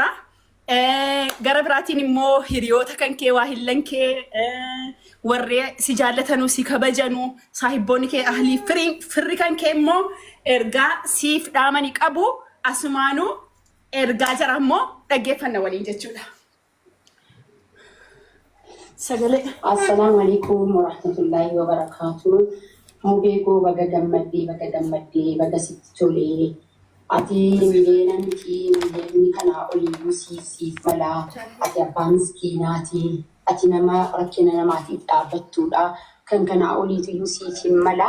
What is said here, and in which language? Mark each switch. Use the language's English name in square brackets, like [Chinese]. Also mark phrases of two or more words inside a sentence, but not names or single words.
[Oromo] Gara biraatiin immoo hiriyoota kan kee waahillan kee warree si jaallatanuu si kabajanu saahibboonni kee ahlii firri kan kee immoo ergaa siif dhaamanii qabu asumaanuu ergaa jira immoo dhaggeeffanna waliin jechuudha. [Arabic] السلام عليكم ورحمة الله وبركاته. [Oromo] Mubeko baga gammadde baga sitti tole. Ati mileena miti kana oliibu siif mala. Ati abbaa miskiinaati. Ati nama rakkina namaatiif dhaabbattuudha. Kan kana oliitu siif mala.